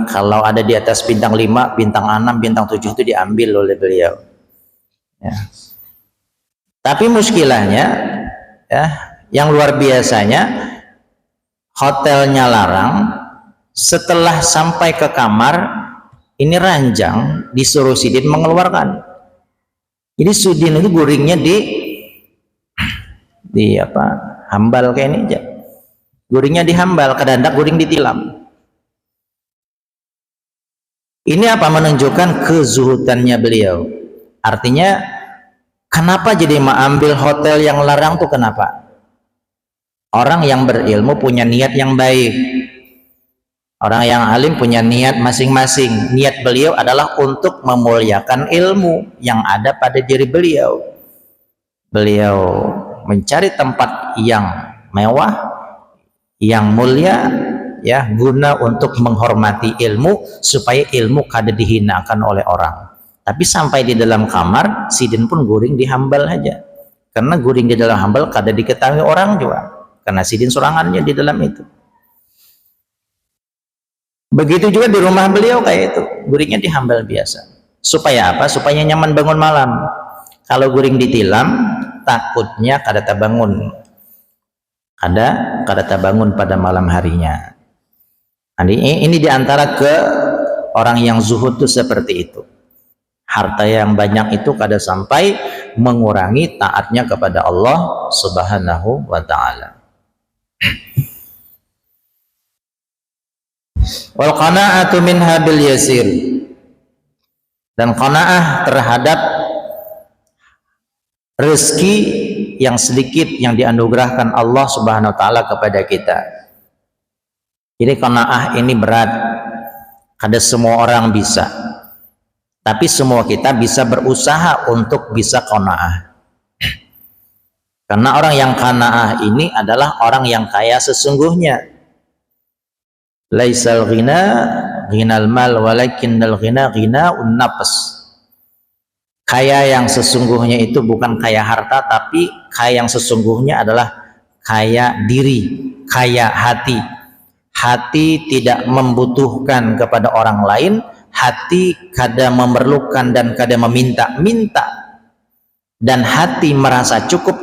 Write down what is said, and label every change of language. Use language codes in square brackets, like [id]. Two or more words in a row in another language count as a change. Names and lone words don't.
[id] Kalau ada di atas bintang 5, bintang 6, bintang 7 itu diambil oleh beliau. Ya. Tapi muskilahnya, ya, yang luar biasanya, hotelnya larang. Setelah sampai ke kamar, ini ranjang, disuruh sidin mengeluarkan. [bjn] Jadi sidin itu guringnya di hambal kayak ini aja. Guringnya dihambal, kadang-kadang guring ditilam. [id] Ini apa? Menunjukkan kezuhudannya beliau. Artinya, kenapa jadi mengambil hotel yang larang tuh kenapa? Orang yang berilmu punya niat yang baik. Orang yang alim punya niat masing-masing. Niat beliau adalah untuk memuliakan ilmu yang ada pada diri beliau. Beliau mencari tempat yang mewah, yang mulia, ya, guna untuk menghormati ilmu, supaya ilmu kada dihinakan oleh orang. [bjn] Tapi sampai di dalam kamar, sidin pun guring dihambal aja. Karena guring di dalam hambal kada diketahui orang juga. Karena sidin sorangannya di dalam itu. Begitu juga di rumah beliau kayak itu, guringnya dihambal biasa. [id] Supaya apa? [bjn] Supaya nyaman bangun malam. Kalau guring ditilam, takutnya kada tabangun. Kada tabangun pada malam harinya. [id] Ini diantara ke orang yang zuhud itu seperti itu. Harta yang banyak itu kada sampai mengurangi taatnya kepada Allah [ar] سبحانه وتعالى. والقناعة منها باليسير. [id] Dan qanaah terhadap rezeki yang sedikit yang dianugerahkan Allah [ar] سبحانه وتعالى [id] kepada kita. Jadi qanaah ini berat. Kada semua orang bisa. Tapi semua kita bisa berusaha untuk bisa qanaah. Karena orang yang qanaah ini adalah orang yang kaya sesungguhnya. [ar] ليس الغنى غنى المال ولكن الغنى غنى النفس. [id] Kaya yang sesungguhnya itu bukan kaya harta, tapi kaya yang sesungguhnya adalah kaya diri, kaya hati. Hati tidak membutuhkan kepada orang lain, hati kada memerlukan dan kada meminta-minta, dan hati merasa cukup.